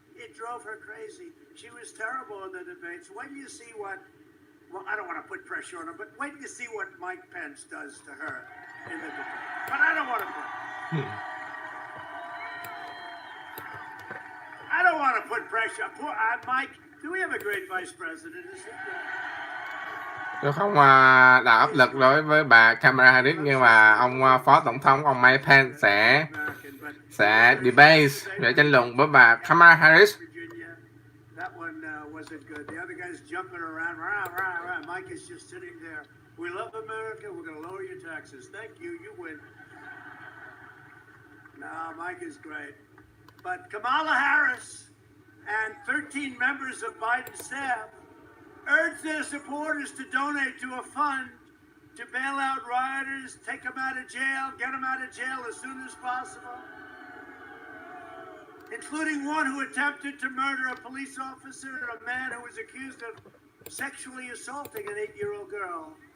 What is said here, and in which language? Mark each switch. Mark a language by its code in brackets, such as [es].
[en] It drove her crazy. She was terrible in the debates. When you see what, well, I don't want to put pressure on her, but when you see what Mike Pence does to her in the debate. But I don't want to put, I don't want to put pressure. Poor, Mike, do we have a great vice president? Is it? [vi] Tôi không tạo áp lực đối với bà Kamala Harris, nhưng mà ông phó tổng thống ông Mike Pence sẽ debate, để tranh luận với bà Kamala Harris. [en] That one wasn't good. The other guy's jumping around. Rah, rah, rah. Mike is just sitting there. We love America. We're going to lower your taxes. Thank you. You win. No, Mike is great. But Kamala Harris and 13 members of Biden's staff urged their supporters to donate to a fund to bail out rioters, take them out of jail, get them out of jail as soon as possible, including one who attempted to murder a police officer and a man who was accused of sexually assaulting an 8-year-old girl.